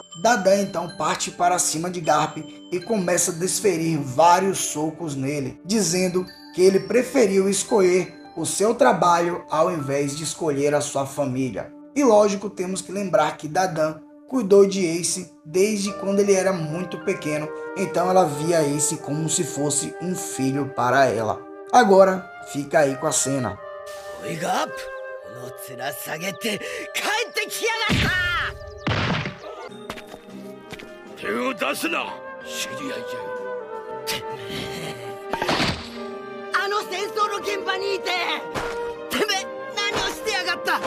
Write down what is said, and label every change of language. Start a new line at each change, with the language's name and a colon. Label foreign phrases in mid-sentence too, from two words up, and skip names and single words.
Portuguese: Dadan então parte para cima de Garp e começa a desferir vários socos nele, dizendo que ele preferiu escolher o seu trabalho ao invés de escolher a sua família. E lógico, temos que lembrar que Dadan cuidou de Ace desde quando ele era muito pequeno, então ela via Ace como se fosse um filho para ela. Agora, fica aí com a cena.
Japanese: Oi, Garp! 面下げて帰ってきやがった。手を出すな、知り合いじゃ。あの戦争の現場にいて、てめえ何をしてやがった。